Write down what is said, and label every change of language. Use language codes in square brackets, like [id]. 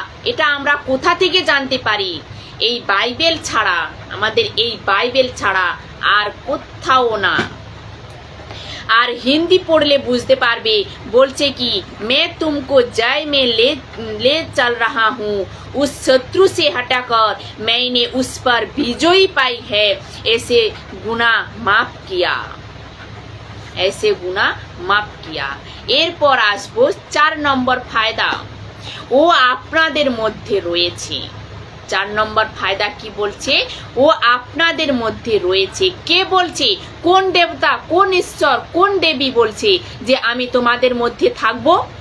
[bn] এটা আমরা কোথা থেকে জানতে পারি? এই বাইবেল ছাড়া, আমাদের এই বাইবেল ছাড়া আর কোথাও না। আর হিন্দি পড়লে বুঝতে পারবে, বলছে কি [hi] मैं तुमको जय में ले चल रहा हूँ, उस शत्रु से हटाकर मैंने उस पर विजयी पाई है, ऐसे गुनाह माफ किया, ऐसे गुनाह माफ किया। [bn] এরপর আসবো 4 নম্বর ফায়দা, ও আপনাদের মধ্যে রয়েছে। 4 নম্বর ফায়দা কি বলছে? ও আপনাদের মধ্যে রয়েছে। কে বলছে? কোন দেবতা, কোন ঈশ্বর, কোন দেবী বলছে যে আমি তোমাদের মধ্যে থাকবো?